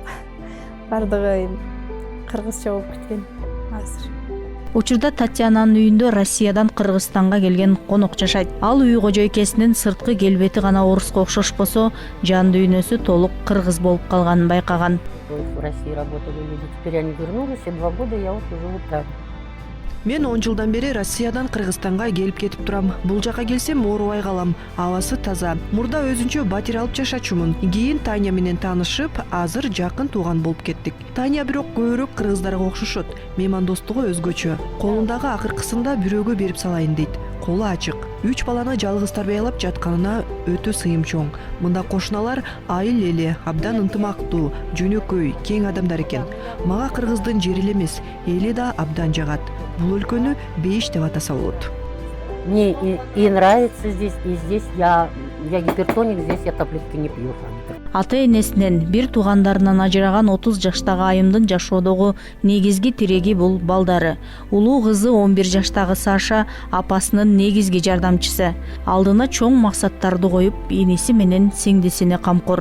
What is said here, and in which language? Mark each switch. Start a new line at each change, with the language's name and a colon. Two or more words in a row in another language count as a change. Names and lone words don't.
Kyrgyz: Бардыгы эми кыргызча болуп кеткен азыр. Учурда Татьянанын үйүндө Россиядан Кыргызстанга келген конок жашайт. Ал үй кожойкесинин сырткы келбети гана оруско окшошпосо, жан дүйнөсү толук кыргыз болуп калганын байкаган.
Russian: В России работали люди, теперь они вернулись, и 2 года я вот живу там.
Kyrgyz: Мен 10 жылдан бери Россиядан Кыргызстанга келип кетип турам. Бул жака келсем оорубай калам. Абасы таза. Мурда өзүнчө батир алып жашачумун. Кийин Таня менен таанышып, азыр жакын тууган болуп кеттик. Таня бирок көбүрөөк кыргыздарга окшошот. Меймандостугу өзгөчө. Колундагы акыркысында бирөөгө берип салайын дейт. Колу ачык. 3 баланы жалгыз тарбиялап жатканына өтө сыйым чоң. Мында кошуналар айыл эли, абдан ынтымактуу, жөнөкөй, кең адамдар экен. Мага кыргыздын жери эле эмес, эли да абдан жагат. Бул өлкөнү бейиш деп атаса болот.
Russian: Мне и нравится здесь, и здесь я гипертоник, здесь я таблетки не пью.
Kyrgyz: Ата-энесинен, бир туугандарынан ажыраган 30 жаштагы айымдын жашоодогу негизги тиреги бул балдары. Улуу кызы 11 жаштагы Саша апасынын негизги жардамчысы. Алдына чоң максаттарды коюп, иниси менен сиңдисине камкор.